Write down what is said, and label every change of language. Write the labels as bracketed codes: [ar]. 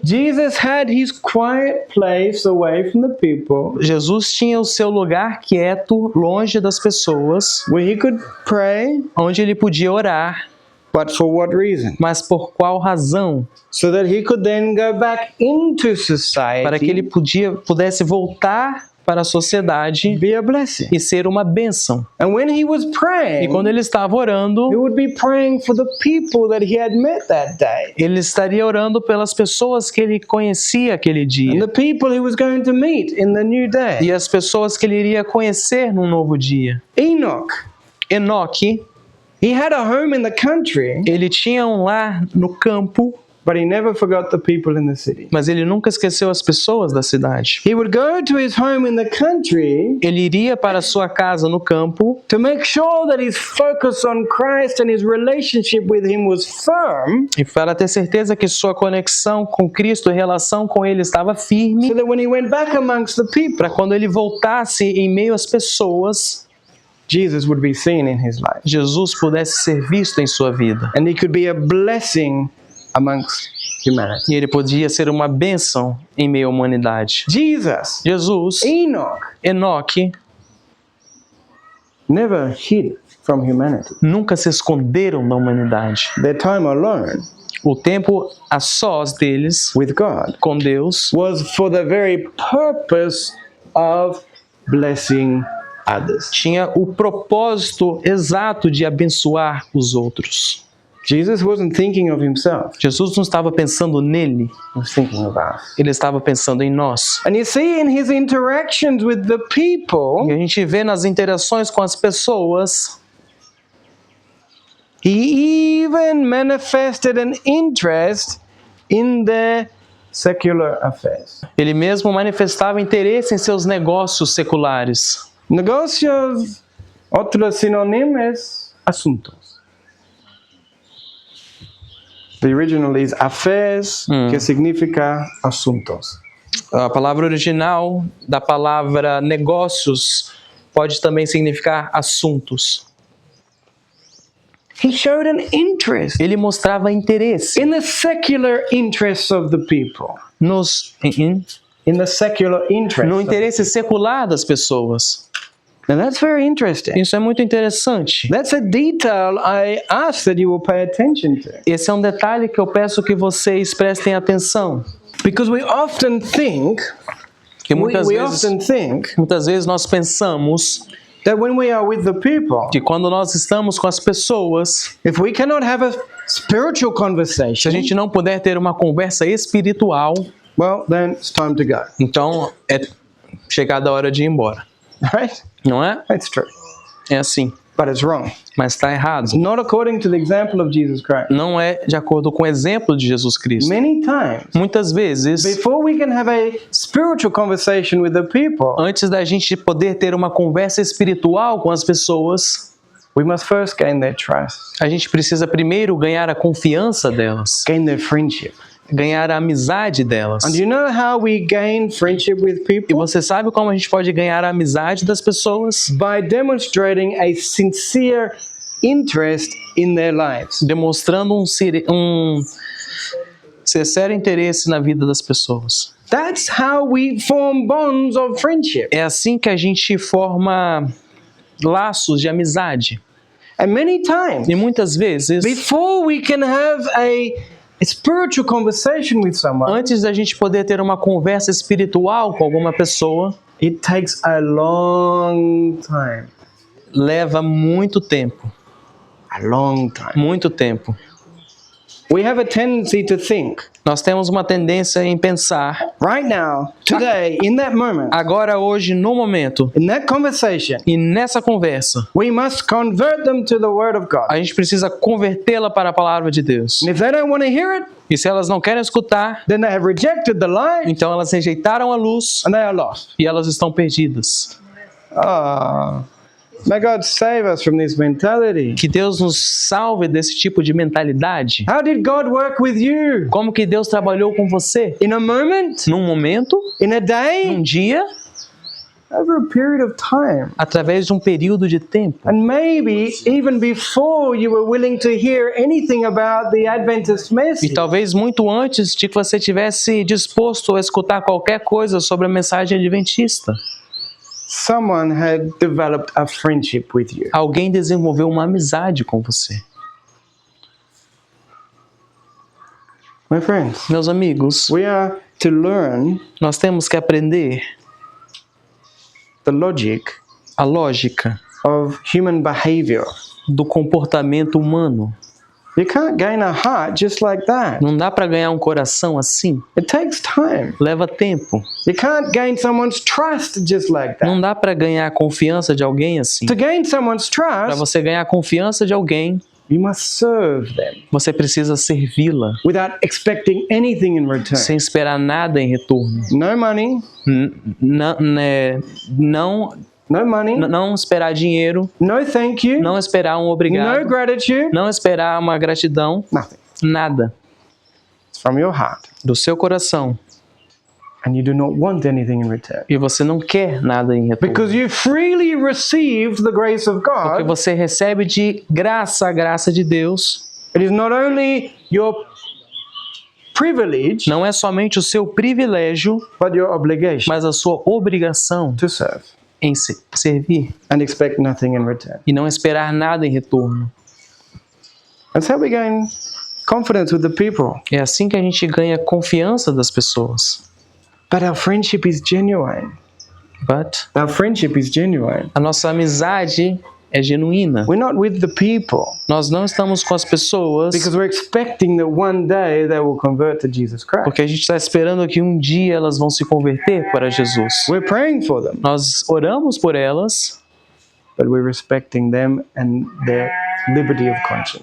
[en] Jesus had his quiet place away from the people [pt] Jesus tinha o seu lugar quieto, longe das pessoas, [en] where he could pray, [pt] onde ele podia orar. [en] but for what reason? [pt] Mas por qual razão? [en] So that he could then go back into [pt] Para que ele [en] society, [pt] pudesse voltar para a sociedade [en] be a blessing. [pt] e ser uma bênção. [en] And when he was [pt] E [en] praying, [pt] quando ele estava orando, [en] he would be praying for the people that he had met that day, [pt] ele estaria orando pelas pessoas que ele conhecia aquele [en] and [pt] dia. [en] the people he was going to meet in the new day. [pt] E as pessoas que ele iria conhecer num novo dia. [en] Enoch, [pt] Enoque, [en] he had a home in the country, [pt] ele tinha um lar no campo, [en] but he never forgot the people in the city. [pt] mas ele nunca esqueceu as pessoas da cidade. [en] He would go to his home in the country [pt] Ele iria para sua casa no campo [en] to make sure that his focus on Christ and his relationship with him was firm, [pt] e para ter certeza que sua conexão com Cristo e relação com ele estava firme, [en] so that when he went back amongst the people, [pt] para quando ele voltasse em meio às pessoas, [en] Jesus would be seen in his life, [pt] Jesus pudesse ser visto em sua vida. [en] and he could be a blessing amongst humanity. [pt] E ele podia ser uma bênção em meio à humanidade. [en] Jesus, [pt] Jesus, [en] Enoch, [pt] Enoque, [en] never hid from humanity. [pt] nunca se esconderam da humanidade. [en] Their time alone [pt] O tempo a sós deles, [en] with God [pt] com Deus, [en] was for the very purpose of blessing others. [pt] tinha o propósito exato de abençoar os outros. [en] Jesus wasn't thinking of himself, [pt] Jesus não estava pensando nele, [en] he was thinking of us. [pt] ele estava pensando em nós. [en] And you see in his interactions with the people, [pt] E a gente vê nas interações com as pessoas, [en] he even manifested an interest in their secular affairs. [pt] ele mesmo manifestava interesse em seus negócios seculares. [es] Negocios, otro sinónimo es asuntos. [en] The original is affairs, [es] que significa asuntos. [pt] A palavra original da palavra negócios pode também significar assuntos. [en] He showed an interest [pt] Ele mostrava interesse [en] in the secular interests of the people. In the secular interests. [pt] no interesse secular das pessoas. [en] Now that's very interesting. [pt] Isso é muito interessante. [en] That's a detail I ask that you will pay attention to. [pt] Esse é um detalhe que eu peço que vocês prestem atenção. [en] Because we often think, [pt] Que muitas vezes nós pensamos [en] that when we are with the people, [pt] que quando nós estamos com as pessoas, [en] if we cannot have a spiritual [pt] se a [en] conversation, [pt] gente não puder ter uma conversa espiritual, [en] well, then it's time to go. [pt] então é chegada a hora de ir embora. [en] Right? [pt] Não é? [en] That's true. [pt] É assim. [en] But it's wrong. [pt] Mas está errado. [en] It's not according to the example of Jesus Christ. [pt] Não é de acordo com o exemplo de Jesus Cristo. [en] Many times, [pt] Muitas vezes, [en] before we can have a spiritual conversation with the people, [pt] antes da gente poder ter uma conversa espiritual com as pessoas, [en] we must first gain their trust, [pt] a gente precisa primeiro ganhar a confiança delas, [en] gain their friendship. [pt] ganhar a amizade delas. [en] And do you know how we gain friendship with [pt] E [en] people? [pt] você sabe como a gente pode ganhar a amizade das pessoas? [en] By demonstrating a sincere interest in their lives. [pt] Demonstrando um sincero interesse na vida das pessoas. [en] That's how we form bonds of friendship. [pt] É assim que a gente forma laços de amizade. [en] And many times, [pt] E muitas vezes, [en] before we can have a spiritual conversation with someone, [pt] antes da gente poder ter uma conversa espiritual com alguma pessoa, [en] it takes a long time. [pt] leva muito tempo. [en] A long time. [pt] Muito tempo. [en] We have a tendency to think, [pt] Nós temos uma tendência em pensar, [en] right now, today, in that moment, [pt] agora, hoje, no momento, [en] in that conversation, [pt] e nessa conversa, [en] we must convert them to the Word of God. [pt] a gente precisa convertê-la para a palavra de Deus. [en] And if they don't want to hear it, [pt] E se elas não querem escutar, [en] then they have rejected the light [pt] então elas rejeitaram a luz [en] and they are lost. [pt] e elas estão perdidas. [en] Ah, may God save us from this mentality. [pt] Que Deus nos salve desse tipo de mentalidade. [en] How did God work with you? [pt] Como que Deus trabalhou com você? [en] In a moment? [pt] Num momento, [en] In a [pt] num [en] day? [pt] dia, [en] Over a period of time. [pt] através de um período de tempo. [en] And maybe even before you were willing to hear anything about the Adventist [pt] E [en] message. [pt] talvez muito antes de que você tivesse disposto a escutar qualquer coisa sobre a mensagem adventista, [en] Someone had developed a friendship with you. [pt] alguém desenvolveu uma amizade com você. [en] My friends, [pt] Meus amigos, [en] we are to learn [pt] nós temos que aprender [en] the logic [pt] a lógica [en] of human behavior. [pt] do comportamento humano. [en] You can't gain a heart just like that. [pt] Não dá para ganhar um coração assim. [en] It takes time. [pt] Leva tempo. [en] You can't gain someone's trust just like that. [pt] Não dá para ganhar a confiança de alguém assim. [en] To gain someone's [pt] Para [en] trust, [pt] você ganhar a confiança de alguém, [en] you must serve them [pt] você precisa servi-la, [en] without expecting anything in return. [pt] sem esperar nada em retorno. [en] No money, [pt] Não, [en] no money, [pt] não esperar dinheiro, [en] no thank you, [pt] não esperar um [en] no [pt] obrigado, [en] gratitude, [pt] não esperar uma gratidão, [en] nothing. [pt] nada. [en] It's from your heart. [pt] Do seu coração. [en] And you do not want anything in return. [pt] E você não quer nada em retorno. [en] Because you freely received the grace of [pt] Porque [en] God, [pt] você recebe de graça a graça de Deus. [en] it is not only your privilege, [pt] Não é somente o seu privilégio, [en] but your obligation [pt] mas a sua obrigação [en] to serve [pt] em servir [en] and expect nothing in return. [pt] e não esperar nada em retorno. [en] That's how we gain confidence with the people. [pt] É assim que a gente ganha confiança das pessoas. [en] But our friendship is genuine. But Our friendship is genuine. [pt] a nossa amizade é genuína. [en] We're not with the people [pt] Nós não estamos com as pessoas [en] because we're expecting that one day they will convert to Jesus Christ. [pt] porque a gente está esperando que um dia elas vão se converter para Jesus. [en] We're praying for them, [pt] Nós oramos por elas, [en] but we're respecting them and their liberty of conscience.